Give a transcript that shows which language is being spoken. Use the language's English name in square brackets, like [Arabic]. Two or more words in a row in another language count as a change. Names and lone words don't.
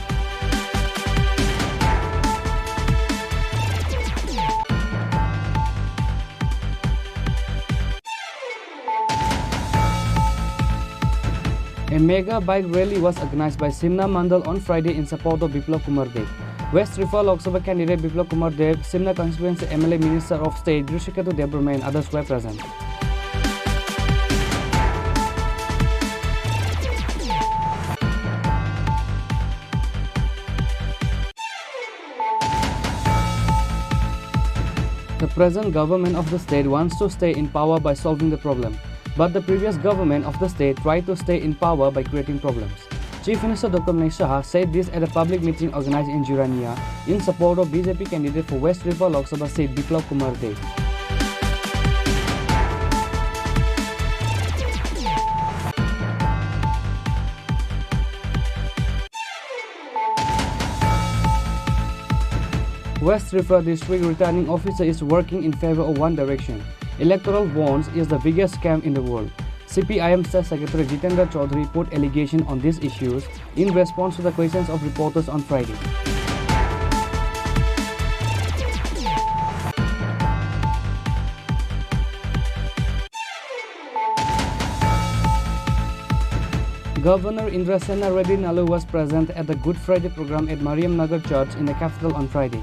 [English] A mega bike rally was organized by Simna Mandal on Friday in support of Biplab Kumar Dev. West Tripura Lok Sabha candidate Biplab Kumar Dev, Simna constituency MLA Minister of State Chini Khorang Tripura and others were present. The present government of the state wants to stay in power by solving the problem. But the previous government of the state tried to stay in power by creating problems. Chief Minister Dr. Manish Saha said this at a public meeting organized in Jurania in support of BJP candidate for West Tripura Lok Sabha seat Biplab Kumar Dev. West Tripura District Returning Officer is working in favor of one direction. Electoral bonds is the biggest scam in the world. CPIM State Secretary Jitendra Chaudhary put allegation on these issues in response to the questions of reporters on Friday. Governor Indrasena Reddy Nalu was present at the Good Friday program at Mariam Nagar Church in the capital on Friday.